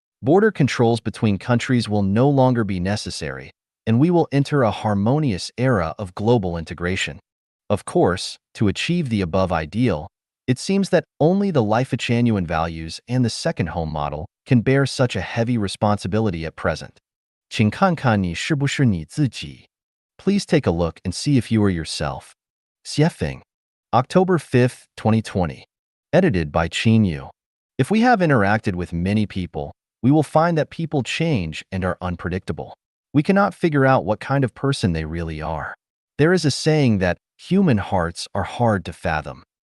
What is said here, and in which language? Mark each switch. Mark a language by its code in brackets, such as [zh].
[en] Border controls between countries will no longer be necessary, and we will enter a harmonious era of global integration. Of course, to achieve the above ideal, it seems that only the Life-Genuine values and the second home model can bear such a heavy responsibility at present. [zh] 请看看你是不是你自己. [en] Please take a look and see if you are yourself. Xiefeng, October 5th, 2020. Edited by Qin Yu. If we have interacted with many people, we will find that people change and are unpredictable. We cannot figure out what kind of person they really are. There is a saying that human hearts are hard to fathom.